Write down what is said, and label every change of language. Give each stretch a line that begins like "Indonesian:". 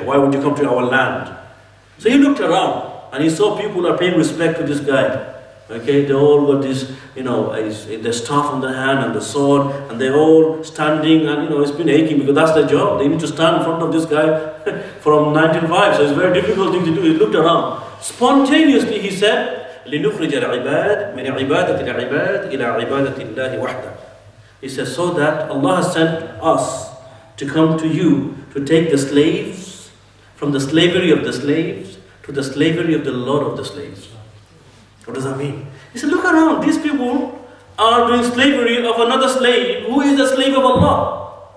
English: Why would you come to our land?" So he looked around and he saw people are paying respect to this guy. Okay, they all got this, the staff on the hand and the sword, and they're all standing, and it's been aching because that's their job. They need to stand in front of this guy from 9 till 5, so it's a very difficult thing to do. He looked around. Spontaneously he said,
Arabic: لِنُخْرِجَ الْعِبَادِ مِنْ عِبَادَةِ الْعِبَادِ إِلَىٰ عِبَادَةِ اللَّهِ وَحْدَهُ.
English: He says, so that Allah has sent us to come to you to take the slaves from the slavery of the slaves to the slavery of the Lord of the slaves. What does that mean? He said, look around, these people are doing slavery of another slave who is the slave of Allah.